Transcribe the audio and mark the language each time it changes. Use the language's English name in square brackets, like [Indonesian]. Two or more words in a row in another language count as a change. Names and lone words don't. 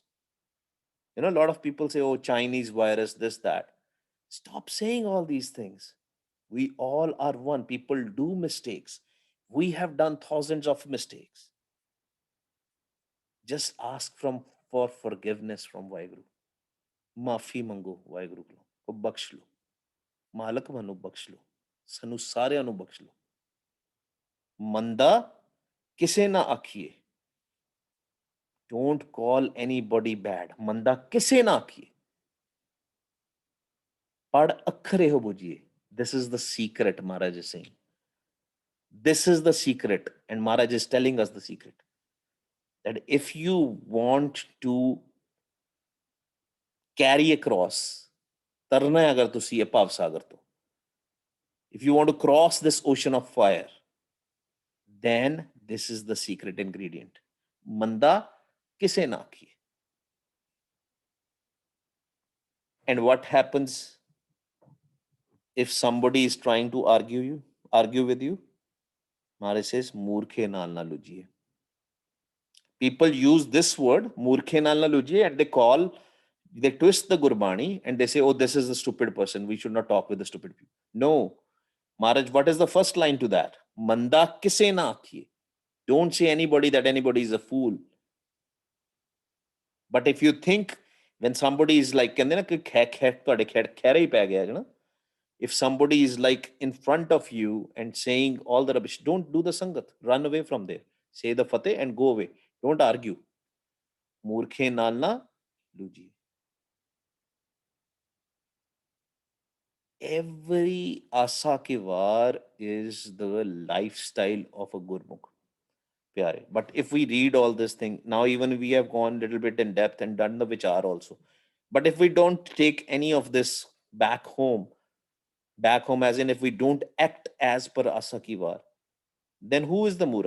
[English] A lot of people say, oh, Chinese virus, this, that. Stop saying all these things. We all are one. People do mistakes. We have done thousands of mistakes. Just ask for forgiveness from Vaheguru. [Punjabi] ਮਾਫੀ ਮੰਗੋ ਵਾਹਿਗੁਰੂ ਕੋਲੋਂ, ਉਹ ਬਖਸ਼ ਲਓ। ਮਾਲਕ ਮੈਨੂੰ ਬਖਸ਼ ਲਓ, ਸਾਨੂੰ ਸਾਰਿਆਂ ਨੂੰ ਬਖਸ਼ ਲਓ। ਮੰਦਾ ਕਿਸੇ ਨਾ ਆਖੀਏ। [English] Don't call anybody bad. [Punjabi] ਮੰਦਾ ਕਿਸੇ ਨਾ ਆਖੀਏ। ਪੜ ਅੱਖਰ ਇਹੋ ਬੁਝੀਏ। [English] This is the secret, Maharaj is saying. This is the secret, and Maharaj is telling us the secret. That if you want to carry across, [Punjabi] ਤਰਨਾ ਹੈ ਅਗਰ ਤੁਸੀਂ ਇਹ ਭਵ ਸਾਗਰ ਤੋਂ, [English] if you want to cross this ocean of fire, then this is the secret ingredient. [Punjabi] ਮੰਦਾ ਕਿਸੇ ਨਾ ਕਹੀਏ. [English] And what happens if somebody is trying to argue with you? Maharaj says, [Punjabi] ਮੂਰਖੈ ਨਾਲਿ ਨ ਲੁਝੀਐ. [English] People use this word, [Punjabi] ਮੂਰਖੈ ਨਾਲਿ ਨ ਲੁਝੀਐ, [English] and they twist the Gurbani and they say, oh, this is a stupid person. We should not talk with the stupid people. No. Maharaj, what is the first line to that? [Punjabi] ਮੰਦਾ ਕਿਸੇ ਨਾ ਕਹੀਏ. [English] Don't say anybody that anybody is a fool. But if you think when somebody is like, if somebody is like in front of you and saying all the rubbish, don't do the sangat. Run away from there. Say the fateh and go away. Don't argue. [Punjabi] ਮੂਰਖੈ ਨਾਲਿ ਨ ਲੁਝੀ. [English] Every Asa-Ki-Vaar is the lifestyle of a Gurmukh. Pyare. But if we read all this thing, now even we have gone a little bit in depth and done the vichar also. But if we don't take any of this back home as in if we don't act as per Asa-Ki-Vaar, then who is the Murak?